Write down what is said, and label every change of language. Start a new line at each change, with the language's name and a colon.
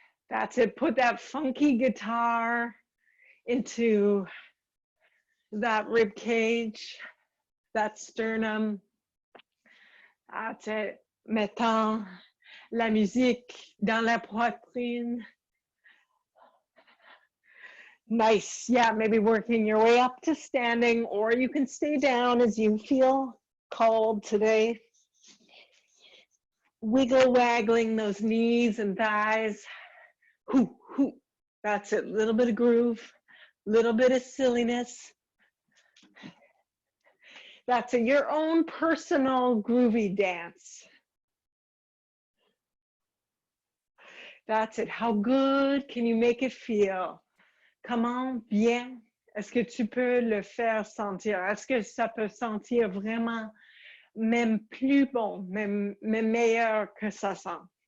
English: That's it. Put that funky guitar into that rib cage, that sternum. That's it.
French: Mettons la musique dans la poitrine.
English: Nice. Yeah, maybe working your way up to standing, or you can stay down as you feel called today. Wiggle waggling those knees and thighs. Hoo, hoo. That's it. Little bit of groove, little bit of silliness. That's it. Your own personal groovy dance. That's it. How good can you make it feel?
French: Comment bien est-ce que tu peux le faire sentir? Est-ce que ça peut sentir vraiment même plus bon, même meilleur que ça sent?